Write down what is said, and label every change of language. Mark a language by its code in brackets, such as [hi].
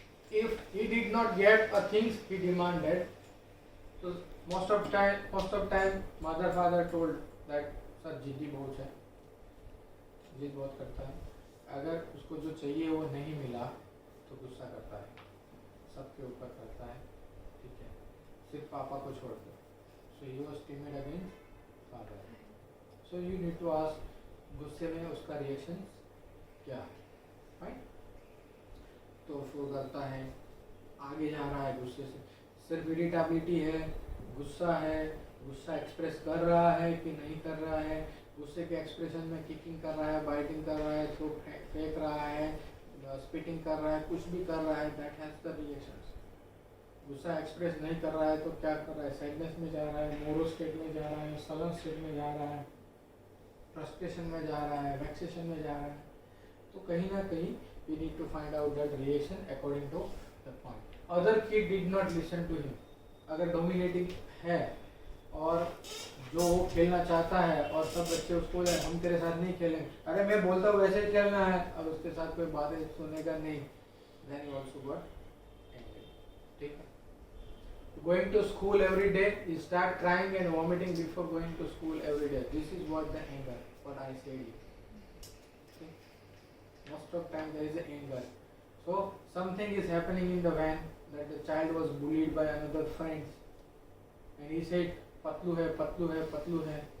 [en] If he did not get a things he demanded, so most of time mother father told that [hi] sir जिद्दी बहुत है, जिद बहुत करता है, अगर उसको जो चाहिए वो नहीं मिला तो गुस्सा करता है, सबके ऊपर करता है, ठीक है, सिर्फ पापा को छोड़ दो. [en] So he was timid against father. So you need to ask [hi] गुस्से में उसका रिएक्शन क्या है, [en] right? [hi] तो शो करता है, आगे जा रहा है गुस्से से, सिर्फ इरिटेबिलिटी है, गुस्सा है, गुस्सा एक्सप्रेस कर रहा है कि नहीं कर रहा है, गुस्से के एक्सप्रेशन में किकिंग कर रहा है, बाइटिंग कर रहा है, थ्रो फेंक रहा है, स्पिटिंग कर रहा है, कुछ भी कर रहा है, [en] That has the reactions. [hi] गुस्सा एक्सप्रेस नहीं कर रहा है तो क्या कर रहा है? सैडनेस में जा रहा है, मोरो स्टेट में जा रहा है, सलन स्टेट में जा रहा है, फ्रस्ट्रेशन में जा रहा है, वेक्सेशन में जा रहा है. तो कहीं ना कहीं [en] we need to find out that reaction according to the point. Other kid did not listen to him. [hi] अगर dominating है और जो वो खेलना चाहता है और सब बच्चे उसको हम तेरे साथ नहीं खेलेंगे, अरे मैं बोलता हूँ वैसे ही खेलना है, और उसके साथ कोई बातें सुनेगा नहीं, [en] then he also got angry. [hi] ठीक है? [en] Going to school every day, you start crying and vomiting before going to school every day. This is what the anger, what I said here. Okay? Most of time there is a anger. So something is happening in the van that the child was bullied by another friends, and he said patlu hai, patlu hai, patlu hai.